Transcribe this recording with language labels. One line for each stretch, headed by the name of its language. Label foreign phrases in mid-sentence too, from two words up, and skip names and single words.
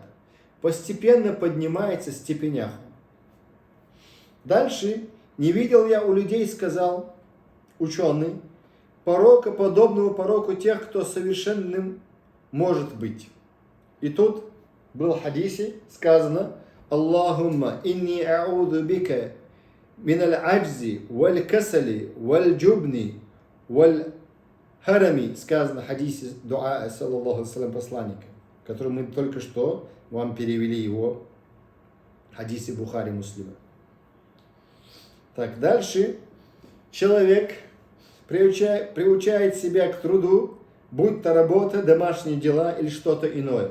Russian: Постепенно поднимается в степенях. Дальше, не видел я у людей, сказал ученый, порока, подобного пороку тех, кто совершенным может быть. И тут был в хадисе сказано:
Arabic: اللهم إني أعوذ بك من العجز والكسل والجبن والهرم.
Russian: Сказано в хадисе дуа,
Arabic: صلى الله عليه وسلم,
Russian: посланника, который мы только что вам перевели его в хадисе Бухари, Муслима. Так, дальше. Человек приучает себя к труду будь то работа, домашние дела или что-то иное.